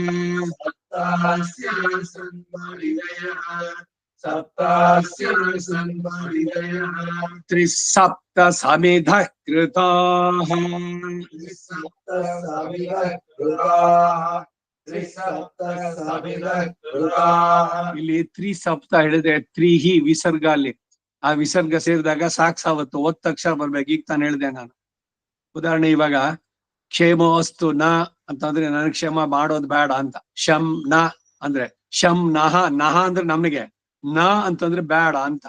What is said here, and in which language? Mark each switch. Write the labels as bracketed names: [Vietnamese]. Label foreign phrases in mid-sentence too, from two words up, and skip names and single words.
[Sanskrit] सप्तास्यासन् परिधयः सप्तास्यासन् परिधयः त्रिसप्त समिधः कृताः त्रिसप्तसमिधः कृताः त्रिसप्तसमिधः कृताः [Kannada] ಇಲ್ಲಿ ತ್ರಿಸಪ್ತ ಹೇಳಿದ್ರೆ ತ್ರಿಹಿ ವಿಸರ್ಗ ಅಲ್ಲಿ ಆ ವಿಸರ್ಗ ಸೇರಿದಾಗ ಸಾಕ್ಸಾವತ್ತು ಒತ್ತ ತಕ್ಷಣ ಬರ್ಬೇಕು. ಈಗ ತಾನು ಹೇಳಿದೆ ನಾನು ಉದಾಹರಣೆ ಇವಾಗ ಕ್ಷೇಮೋಸ್ತು ನ ಅಂತಂದ್ರೆ ನನಗೆ ಕ್ಷೇಮ ಮಾಡೋದು ಬೇಡ ಅಂತ. ಶಂ ನ ಅಂದ್ರೆ ಶಂ ನಹ ನಹ ಅಂದ್ರೆ ನಮಗೆ ನ ಅಂತಂದ್ರೆ ಬೇಡ ಅಂತ.